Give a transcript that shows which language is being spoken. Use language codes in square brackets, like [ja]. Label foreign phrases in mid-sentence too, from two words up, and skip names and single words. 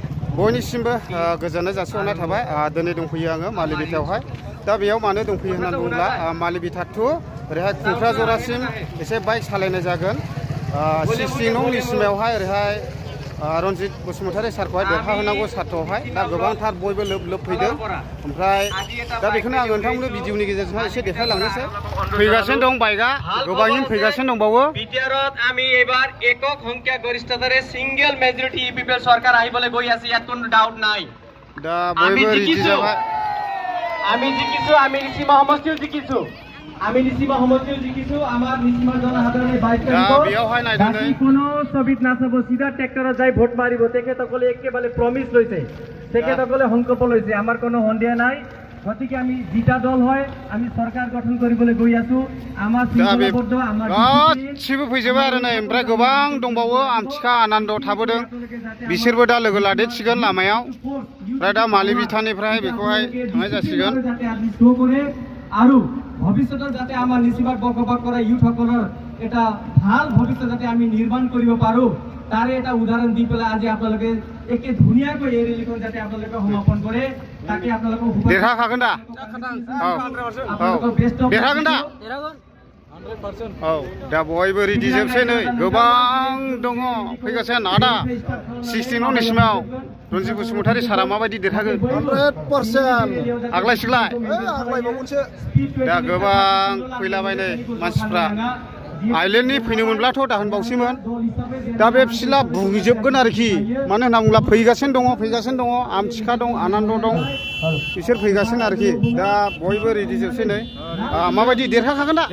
[brx] बयनिसिमबो गोजोननाय जासिहरनाय थाबाय दिनै दंफैयो आङो मालिबिथायावहाय दा बेयाव मानो दंफैयो होननानै बुङोब्ला मालिबिथा टु ओरैहाय क'क्राझारसिम एसे बाइक सालायनाय जागोन 16 नं लिसिमायावहाय ओरैहाय रनजित बसुमतारी सारखौहाय देरहाहोनांगौ सार्टआवहाय दा गोबांथार बयबो लोब फैदों ओमफ्राय दा बेखौनो आं नोंथांमोननो भिडिअनि गेजेरजोंहाय एसे देखायलांनोसै फैगासिनो दं बाइकआ गोबाङैनो फैगासिनो दंबावो [as] বিটিআৰত আমি এবাৰ একক সংখ্যা গৰিষ্ঠতাৰে [en] single majority [as] ইপিপিএল চৰকাৰ আহিবলৈ গৈ আছে ইয়াত কোনো ডাউট নাই [brx] दा बयबो रेडि जाबाय [as] আমি জিকিছো আমি নিসীমা সমষ্টিও জিকিছো আমি নিসীমা সমষ্টিও জিকিছো আমাৰ নিসীমা জনসাধাৰণে বাইক বাকি কোনো ছবিত নাচাব সিধা ট্ৰেক্টৰত যাই ভোট মাৰিব তেখেতসকলে একেবাৰে প্ৰমিস লৈছে তেখেতসকলে সংকল্প লৈছে আমাৰ কোনো সন্দেহ নাই গতিকে আমি জিতা দল হয় আমি সরকার গঠন কৰিবলৈ গৈ আছো আমাৰ শৃংখলাবদ্ধ আমাৰ [brx] गासिबो फैजोबाय आरो नै ओमफ्राय गोबां दंबावो आमथिखा आनन्द थाबोदों बिसोरबो दा लोगो लादेरसिगोन लामायाव ओमफ्राय दा मालिबिथानिफ्राय बेखौहाय थांनाय जासिगोन [as] আৰু ভৱিষ্যতৰ যাতে আমাৰ নিসীমাক বকবাক কৰা ইউথসকলৰ এটা ভাল ভৱিষ্যত যাতে আমি নিৰ্মাণ কৰিব পাৰো তাৰে এটা উদাহৰণ দি পেলাই আজি আপোনালোকে একে ধুনীয়াকৈ এই ৰেলীখন যাতে আপোনালোকে সমাপন কৰে তাকে আপোনালোকক [brx] देरहाखागोन दा देरहागोन दा 100% औ दा बयबो रेडि जोबसै नै गोबां दङ फैगासिनो आदा 16 नं निसिमाव रनजित बसुमतारी सारा माबायदि देरहागोन 100% आग्लायसिगलाय आग्लायबावगोनसो दा गोबां फैलाबायनै मानसिफ्रा आइलेण्डनि फैनो मोनब्लाथ' दाहोनबावसैमोन दा बे फिसिला बुंजोबगोन आरोखि मानो होनना बुङोब्ला फैगासिनो दङ आमथिखा दं आनन्द दं बिसोर फैगासिनो आरोखि दा बयबो रेडि जोबसै नै माबायदि देरहाखागोन दा